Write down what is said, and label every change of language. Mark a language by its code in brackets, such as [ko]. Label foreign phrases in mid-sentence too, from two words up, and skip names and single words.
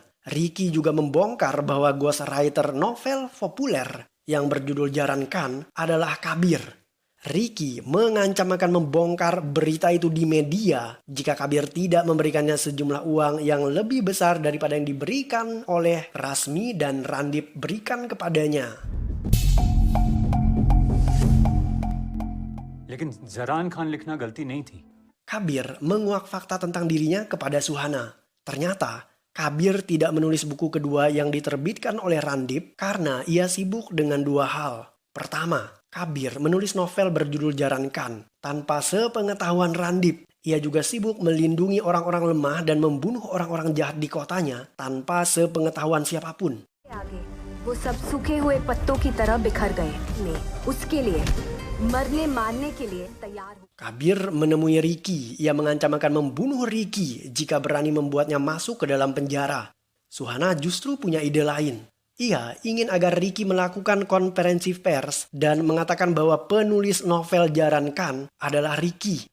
[id] Ricky juga membongkar bahwa ghostwriter novel populer yang berjudul Jaran Khan adalah Kabir. Ricky mengancam akan membongkar berita itu di media jika Kabir tidak memberikannya sejumlah uang yang lebih besar daripada yang diberikan oleh Rasmi dan Randip berikan kepadanya. [hi] लेकिन जरान खान लिखना गलती नहीं थी. [id] Kabir menguak fakta tentang dirinya kepada Suhana. Ternyata Kabir tidak menulis buku kedua yang diterbitkan oleh Randip karena ia sibuk dengan dua hal. Pertama, Kabir menulis novel berjudul Jaran Khan tanpa sepengetahuan Randip. Ia juga sibuk melindungi orang-orang lemah dan membunuh orang-orang jahat di kotanya tanpa sepengetahuan siapapun. [hi] आगे वो सब सूखे हुए पत्तों की तरह बिखर गए मैं उसके लिए मरने मारने के लिए तैयार हूँ. [id] Kabir menemui Ricky. Ia mengancam akan membunuh Ricky jika berani membuatnya masuk ke dalam penjara. Suhana justru punya ide lain. Ia ingin agar Ricky melakukan konferensi pers dan mengatakan bahwa penulis novel Jaran Khan adalah Ricky.